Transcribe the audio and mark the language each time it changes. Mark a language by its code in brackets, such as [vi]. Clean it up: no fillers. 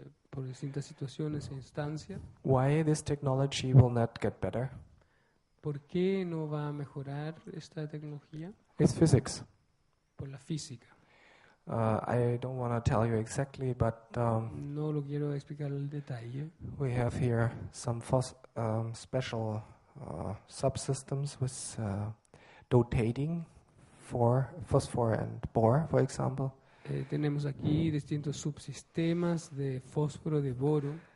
[es] por distintas situaciones e instancias. [en] Why this technology will not get better? [es] ¿Por qué no va a mejorar esta tecnología? [en] It's physics. [es] Por la física. [en] I don't want to tell you exactly, but [es] No lo quiero explicar al detalle. [en] we have here some special subsystems with dotating for phosphor and bore, for example. [es] Tenemos aquí distintos subsistemas de fósforo, de boro.